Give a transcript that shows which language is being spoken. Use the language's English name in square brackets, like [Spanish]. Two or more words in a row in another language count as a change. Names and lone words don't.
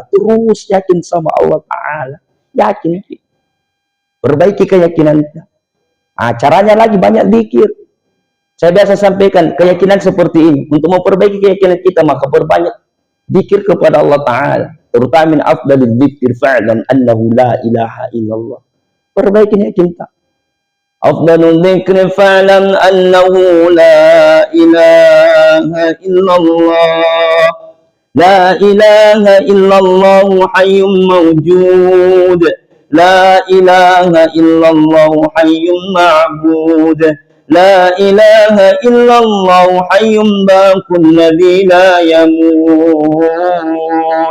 [Indonesian] Terus yakin sama [Arabic] الله تعالى. [Indonesian] Yakin. Perbaiki keyakinan kita. Caranya lagi banyak zikir. Saya biasa sampaikan keyakinan seperti ini. Untuk memperbaiki keyakinan kita, maka perbanyak zikir kepada [Arabic] الله تعالى. [Indonesian] Terutama [Arabic] من أفضل الذكر فاعلم أنه لا إله إلا الله. [Indonesian] Perbaiki keyakinan kita. [Arabic] أفضل الذكر فاعلم أنه لا إله إلا الله. لا إله إلا الله حي موجود. لا إله إلا الله حي معبود. لا إله إلا الله حي باق الذي لا يموت.